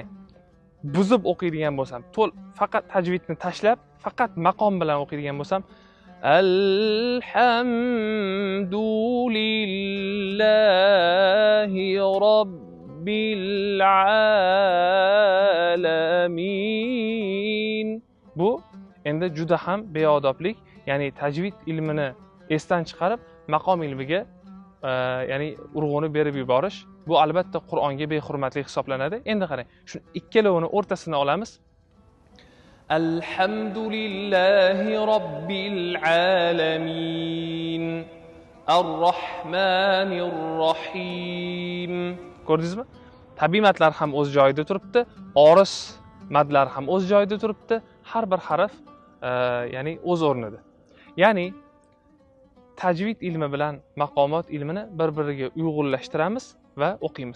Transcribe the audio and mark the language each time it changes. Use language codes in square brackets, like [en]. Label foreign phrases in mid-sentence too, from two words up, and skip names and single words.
[uz] Buzib o'qiydigan bo'lsam, faqat tajvidni tashlab, faqat maqom bilan o'qiydigan bo'lsam, [ar] الحمد لله رب العالمين. [uz] Bu endi juda ham beodoblik, ya'ni tajvid ilmini esdan chiqarib maqom ilmiga ya'ni urg'uni berib yuborish, bu albatta Qur'onga behurmatlik hisoblanadi. Endi qarang, shu ikkalovini o'rtasini olamiz. [ar] الحمد لله رب العالمين الرحمن الرحيم. [uz] Ko'rdingizmi? Tabiiy madlar ham o'z joyida turibdi, oris madlar ham o'z joyida turibdi, har bir harf ya'ni o'z o'rnida. Ya'ni tajvid ilmi bilan maqomot ilmini bir-biriga uyg'unlashtiramiz va o'qiymiz.